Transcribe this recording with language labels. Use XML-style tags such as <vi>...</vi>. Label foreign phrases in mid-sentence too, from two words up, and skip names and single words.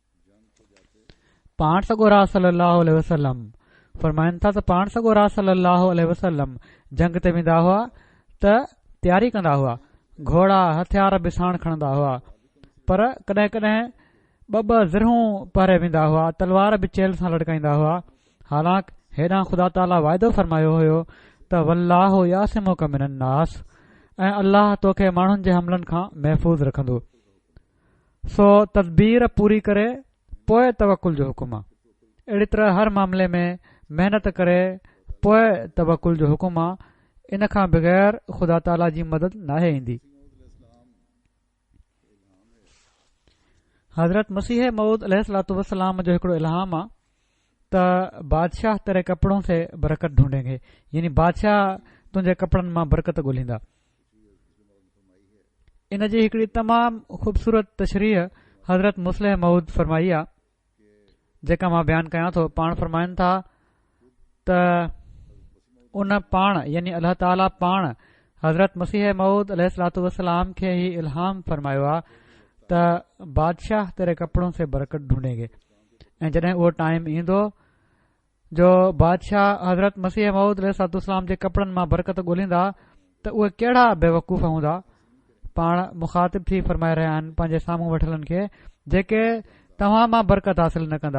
<sd>पाण सॻोरा</sd> <ar>صلى الله عليه وسلم</ar> <sd>फरमाइनि था त पाण सॻोरा</sd> <ar>صلى الله عليه وسلم</ar> <sd>जंग ते वेंदा हुआ त तयारी कंदा हुआ, घोड़ा हथियार बि साण खणंदा हुआ, पर कॾहिं कॾहिं ॿ ज़िरूं पहिरे वेंदा हुआ, तलवार बि चेल सां लटकाईंदा हुआ। हालांकि हेॾां ख़ुदा ताला वाइदो फरमायो हुयो त</sd> <ar>والله يعصمك من الناس,</ar> <sd>ऐं अल्लाह तोखे माण्हुनि जे हमलनि खां महफ़ूज़ रखंदो। सो तदबीर पूरी करे पोइ तवकुल जो हुकुम आहे। अहिड़ी तरह हर मामले में महिनत करे पोइ तवकुल जो हुकुम आहे, इन खां बग़ैर ख़ुदा ताला जी मदद नाहे ईंदी। हज़रत मसीह मऊद</sd> <ar>عليه الصلاة والسلام</ar> <sd>जो हिकिड़ो इल्हाम आहे त</sd> <ur>بادشاہ تیرے کپڑوں سے برکت ڈھونڈیں گے,</ur> <sd>यानी बादशाह तुंहिंजे कपड़नि मां बरकत ॻोल्हींदा। इन जी हिकिड़ी तमामु ख़ूबसूरत तशरीह हज़रत मुस्लिह मऊद फरमाई आहे, जेका मां बयानु कयां थो। पाण फरमाइनि था त उन पाण यानी अल्लाह ताला पाण हज़रत मसीह मऊद</sd> <ar>عليه الصلاة والسلام</ar> <sd>खे ही इल्हाम फरमायो आहे त</sd> <ur>بادشاہ تیرے کپڑوں سے برکت ڈھونڈیں گے.</ur> <sd>ऐं जॾहिं उहो टाइम ईंदो जो बादशाह हज़रत मसीह मऊद</sd> <ar>عليه الصلاة والسلام</ar> <sd>जे कपड़नि मां बरकत ॻोल्हींदा त उहे कहिड़ा बेवकूफ़ हूंदा। पाण मुखातिब थी फरमाए रहिया आहिनि पंहिंजे साम्हूं वठलनि खे, जेके तव्हां मां बरकत हासिल न कंदा।</sd>